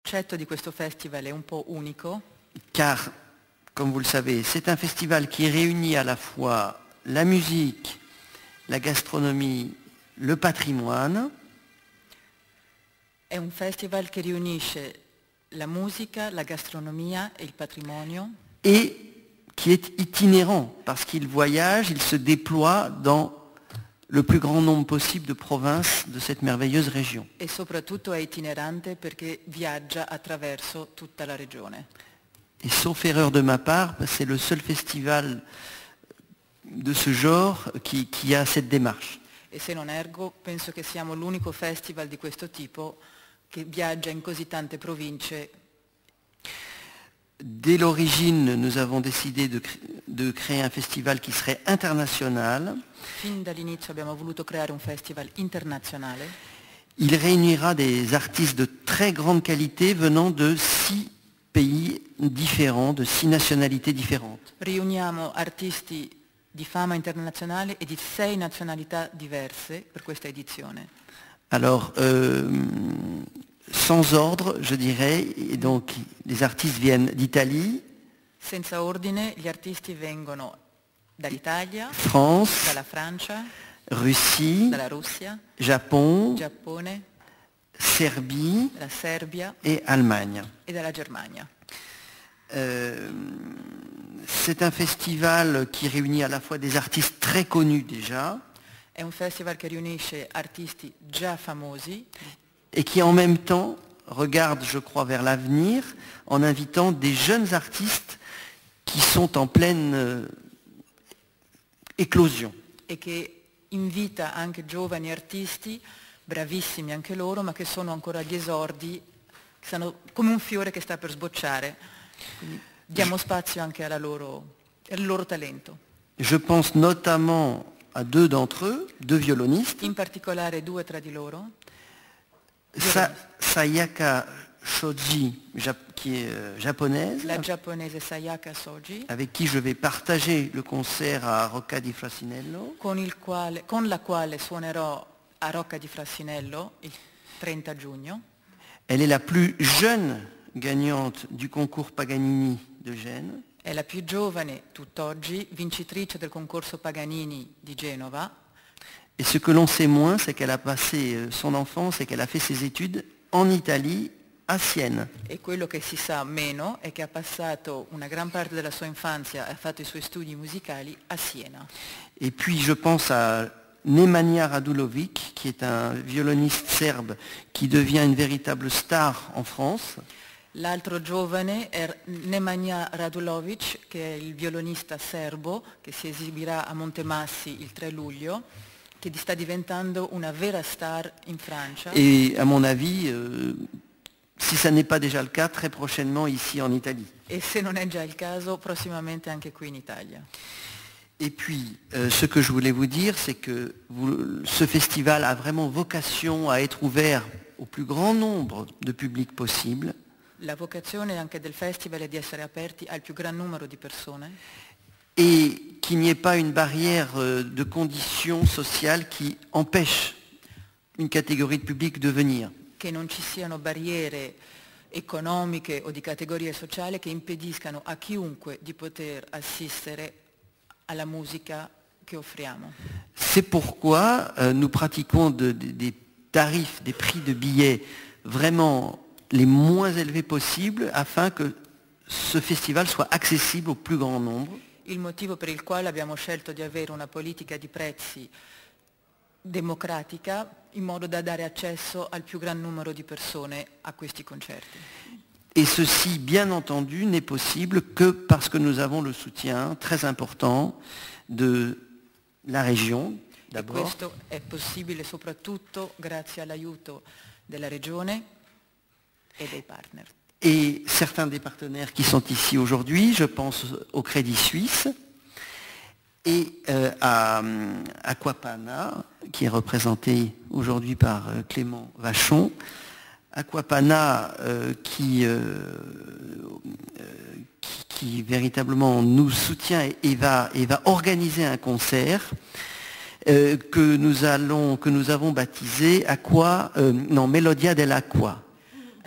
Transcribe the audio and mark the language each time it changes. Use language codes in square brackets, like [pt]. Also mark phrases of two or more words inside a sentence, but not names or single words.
[it] concetto di questo festival è un po' unico. [fr] Car, comme vous le savez, c'est un festival qui réunit à la fois la musique, la gastronomie, le patrimoine. [it] È un festival che riunisce la musica, la gastronomia e il patrimonio. [fr] Et qui est itinérant, parce qu'il voyage, il se déploie dans le plus grand nombre possible de provinces de cette merveilleuse région. [it] E soprattutto è itinerante perché viaggia attraverso tutta la regione. [fr] Et sauf erreur de ma part, c'est le seul festival de ce genre qui a cette démarche. [it] E se non ergo, penso che siamo l'unico festival di questo tipo che viaggia in così tante province. [fr] Dès l'origine, nous avons décidé de créer un festival qui serait international. [it] Fin dall'inizio abbiamo voluto creare un festival internazionale. [fr] Il réunira des artistes de très grande qualité venant de 6 pays différents, de 6 nationalités différentes. [it] Riuniamo artisti di fama internazionale e di 6 nazionalità diverse per questa edizione. [fr] Alors, sans ordre, je dirais, et donc les artistes viennent d'Italie, [it] Senza ordine, gli artisti vengono dall'Italia, [fr] France, [it] dalla Francia, [fr] Russie, [it] dalla Russia, [fr] Japon, [it] Giappone, [fr] Serbie [it] dalla Serbia [fr] et Allemagne. [it] e dalla Germania. [fr] C'est un festival qui réunit à la fois des artistes très connus déjà [it] È un festival che riunisce artisti già famosi [fr] et qui en même temps regarde, je crois, vers l'avenir en invitant des jeunes artistes qui sont en pleine éclosion. [it] e che invita anche giovani artisti, bravissimi anche loro, ma che sono ancora agli esordi, che stanno come un fiore che sta per sbocciare. Quindi diamo spazio anche al loro talento. [fr] Je pense notamment à 2 d'entre eux, 2 violonistes, [it] In particolare 2 tra di loro, [fr] Sayaka Shoji, qui est japonaise, [it] la giapponese Sayaka Soji, [fr] avec qui je vais partager le concert à Rocca di Frasinello, [it] con la quale suonerò a Rocca di Frasinello il 30 giugno. [fr] Elle est la plus jeune gagnante du concours Paganini de Gênes. [it] È la più giovane tutt'oggi vincitrice del concorso Paganini di Genova. [fr] Et ce que l'on sait moins, c'est qu'elle a passé son enfance et qu'elle a fait ses études en Italie, à Sienne. [it] E quello che si sa meno è che ha passato una gran parte della sua infanzia e ha fatto i suoi studi musicali a Siena. [fr] Et puis je pense à Nemanja Radulovic, qui est un violoniste serbe qui devient une véritable star en France. [it] L'altro giovane è Nemanja Radulovic, che è il violonista serbo che si esibirà a Montemassi il 3 luglio, che sta diventando una vera star in Francia. [fr] Et à mon avis, si ça n'est pas déjà le cas, très prochainement ici en Italie. [it] E se non è già il caso, prossimamente anche qui in Italia. [fr] Et puis, ce que je voulais vous dire, c'est que ce festival a vraiment vocation à être ouvert au plus grand nombre de publics possible. [it] La vocazione anche del festival è di essere aperti al più gran numero di persone. [fr] Et qu'il n'y ait pas une barrière de conditions sociales qui empêche une catégorie de public de venir. [it] Che non ci siano barriere economiche o di categorie sociali che impediscano a chiunque di poter assistere alla musica che offriamo. [fr] C'est pourquoi nous pratiquons des tarifs, des prix de billets vraiment les moins élevés possibles afin que ce festival soit accessible au plus grand nombre. [it] Il motivo per il quale abbiamo scelto di avere una politica di prezzi democratica in modo da dare accesso al più gran numero di persone a questi concerti. [fr] Et ceci, bien entendu, n'est possible que parce que nous avons le soutien très important de la région, [it] E [fr] d'abord, [it] questo è possibile soprattutto grazie all'aiuto della regione e dei partner. [fr] et certains des partenaires qui sont ici aujourd'hui, je pense au Crédit Suisse et à Aquapana, qui est représenté aujourd'hui par Clément Vachon. Aquapana qui véritablement nous soutient et va organiser un concert que nous avons baptisé Melodia dell'Acqua.